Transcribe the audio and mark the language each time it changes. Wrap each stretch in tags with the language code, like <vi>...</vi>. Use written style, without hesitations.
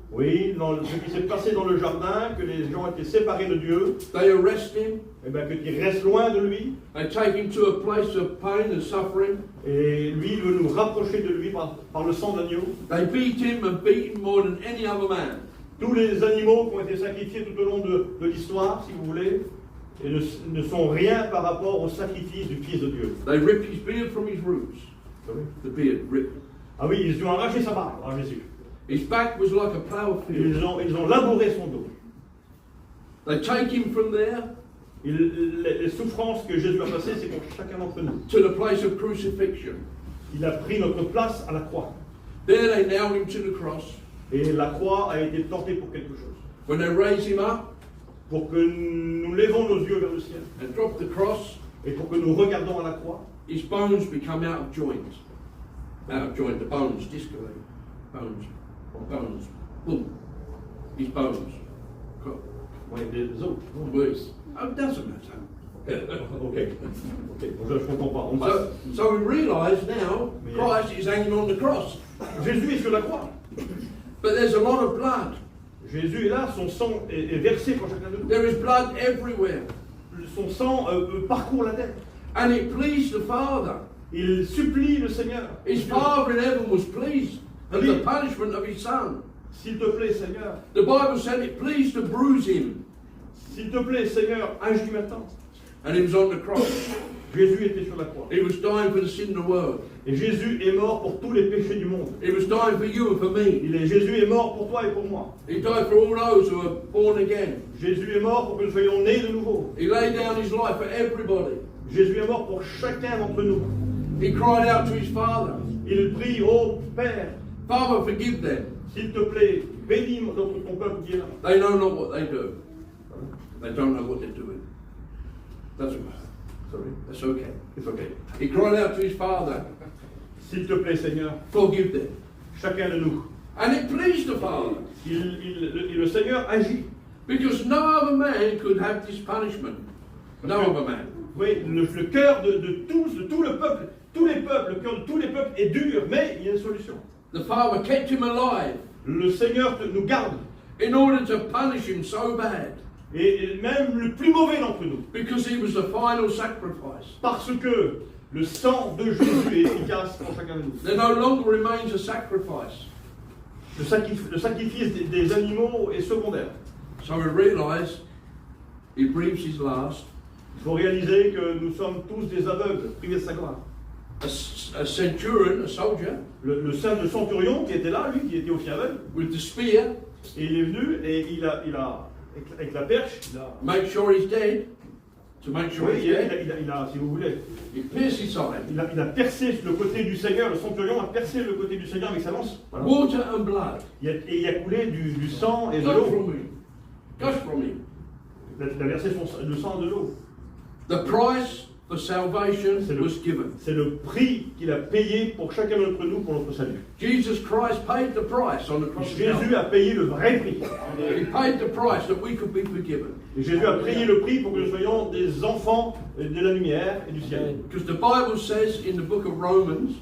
<fr>Oui, dans ce qui s'est passé dans le jardin, que les gens étaient séparés de Dieu,</fr> <en>they arrest him,</en> <fr>et bien que tu restes loin de lui,</fr> <en>they take him to a place of pain and suffering,</en> <fr>et lui, il veut nous rapprocher de lui par le sang d'agneau.</fr> <en>they beat him and beat him more than any other man.</en> <fr>Tous les animaux qui ont été sacrifiés tout au long de l'histoire, si vous voulez, et ne sont rien par rapport au sacrifice du Fils de Dieu.</fr> <en>They ripped his beard from his roots. The beard ripped.</en> <fr>Ah oui, ils ont arraché sa barbe à Jésus.</fr> <en>His back was like a plough field.</en> <fr>Ils ont labouré son dos.</fr> <en>They take him from there</en> <fr>Les souffrances que Jésus a passées, c'est pour chacun d'entre nous.</fr> <en>to the place of crucifixion.</en> <fr>Il a pris notre place à la croix.</fr> <en>There they nailed him to the cross.</en> <fr>Et la croix a été portée pour quelque chose.</fr> <en>When they raise him up</en> <fr>Pour que nous levons nos yeux vers le ciel.</fr> <en>and drop the cross,</en> <fr>Et pour que nous regardons à la croix.</fr> <en>his bones become out of joint. Out of joint, the bones discolate. Bones. Boom. His bones.</en> <fr>Ouais, des os.</fr> <en>Words. Oh, it doesn't matter.</en> <fr>Ok. Je ne comprends pas. On passe.</fr> <en>So we realise now Christ is hanging on the cross.</en> <fr>Jésus est sur la croix.</fr> <en>But there's a lot of blood.</en> <fr>Jésus est là, son sang est versé pour chacun de nous.</fr> <en>There is blood everywhere.</en> <fr>Son sang parcourt la terre.</fr> <en>And it pleased the Father.</en> <fr>Il supplie le Seigneur.</fr> <en>His Father in heaven was pleased at the punishment of his Son.</en> <fr>S'il te plaît, Seigneur.</fr> <en>The Bible said it pleased to bruise him.</en> <fr>S'il te plaît, Seigneur, agis maintenant.</fr> <en>And he was on the cross.</en> <fr>Jésus était sur la croix.</fr> <en>He was dying for the sin of the world.</en> <fr>Et Jésus est mort pour tous les péchés du monde.</fr> <en>He was dying for you and for me.</en> <fr>Jésus est mort pour toi et pour moi.</fr> <en>He died for all those who are born again.</en> <fr>Jésus est mort pour que nous soyons nés de nouveau.</fr> <en>He laid down his life for everybody.</en> <fr>Jésus est mort pour chacun d'entre nous.</fr> <en>He cried out to his Father,</en> <fr>Il prie, ô Père,</fr> <en>Father, forgive them.</en> <fr>s'il te plaît, bénis ton peuple qui est là.</fr> <en>They know not what they do. They don't know what they're doing. That's okay. It's okay. He cried out to his Father,</en> <fr>S'il te plaît, Seigneur,</fr> <en>forgive them.</en> <fr>chacun de nous.</fr> <en>And it pleased the Father.</en> <fr>Le Seigneur agit.</fr> <en>Because no other man could have this punishment. No other man.</en> <fr>Oui, le cœur de tous, de tout le peuple, tous les peuples, le cœur de tous les peuples est dur, mais il y a une solution.</fr> <en>The Father kept him alive</en> <fr>Le Seigneur nous garde.</fr> <en>in order to punish him so bad.</en> <fr>Et même le plus mauvais d'entre nous.</fr> <en>Because he was the final sacrifice.</en> <fr>Parce que le sang de Jésus est efficace pour chacun de nous.</fr> <en>There no longer remains a sacrifice.</en> <fr>Le sacrifice des animaux est secondaire.</fr> <en>So we realize he breathes his last.</en> <fr>Il faut réaliser que nous sommes tous des aveugles, privés de sa gloire.</fr> <en>A centurion, a soldier,</en> <fr>Le centurion qui était là, lui, qui était aussi aveugle,</fr> <en>with the spear,</en> <fr>et il est venu et il a avec la perche,</fr> <en>make sure he's dead. To make sure</en> <fr>oui,</fr> <en>he's dead,</en> <fr>il a, si vous voulez,</fr> <en>he pierced his side.</en> <fr>il a percé le côté du Seigneur, le centurion a percé le côté du Seigneur avec sa lance. Voilà.</fr> <en>Water and blood.</en> <fr>Et il a coulé du sang et de</fr> <en>Gush</en> <fr>l'eau.</fr> <en>from him. Gush from him.</en> <fr>Il a versé le sang et de l'eau.</fr> <en>The price for salvation was given.</en> <fr>C'est le prix qu'il a payé pour chacun d'entre nous pour notre salut.</fr> <en>Jesus Christ paid the price on the cross of</en> <fr>Jésus</fr> <en>Calvary.</en> <fr>a payé le vrai prix.</fr> <en>He paid the price that we could be forgiven.</en> <fr>Et Jésus a payé le prix pour que nous soyons des enfants de la lumière et du ciel.</fr> <en>Because the Bible says in the book of Romans</en>